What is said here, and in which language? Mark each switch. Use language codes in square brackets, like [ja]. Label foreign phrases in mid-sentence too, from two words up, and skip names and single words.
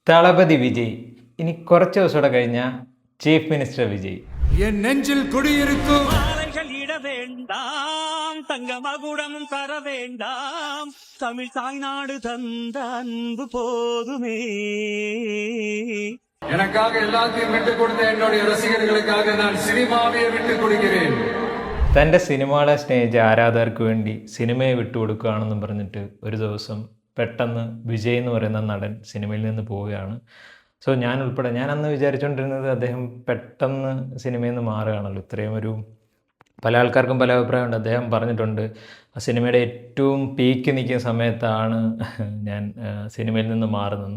[ml] തളപതി വിജയ് ഇനി കുറച്ച് ദിവസത്തോടെ കഴിഞ്ഞാൽ [en] chief minister [ml] വിജയ്. [ta] என் நெஞ்சில் குடியிருக்கும் மாலைகள் இட வேண்டாம், தங்க மகுடம் தர வேண்டாம், தமிழ் தாய்நாடு தந்த அன்பு போதுமே. எனக்காக எல்லாத்தையும் விட்டுக் கொடுத்த என்னுடைய ரசிகர்களுக்காக நான் சினிமாவையே விட்டுக் கொடுக்கிறேன். [ml] തൻ്റെ സിനിമകളെ സ്നേഹിച്ച ആരാധകർക്ക് വേണ്ടി സിനിമയെ വിട്ടുകൊടുക്കുകയാണെന്നും പറഞ്ഞിട്ട് ഒരു ദിവസം പെട്ടെന്ന് വിജയ് എന്ന് പറയുന്ന നടൻ സിനിമയിൽ നിന്ന് പോവുകയാണ്. സോ ഞാൻ ഉൾപ്പെടെ ഞാൻ അന്ന് വിചാരിച്ചുകൊണ്ടിരുന്നത് അദ്ദേഹം പെട്ടെന്ന് സിനിമയിൽ നിന്ന് മാറുകയാണല്ലോ. ഇത്രയും ഒരു പല ആൾക്കാർക്കും പല അഭിപ്രായമുണ്ട്. അദ്ദേഹം പറഞ്ഞിട്ടുണ്ട് ആ സിനിമയുടെ ഏറ്റവും പീക്ക് നിൽക്കുന്ന സമയത്താണ് ഞാൻ സിനിമയിൽ നിന്ന് മാറുന്നതെന്ന്.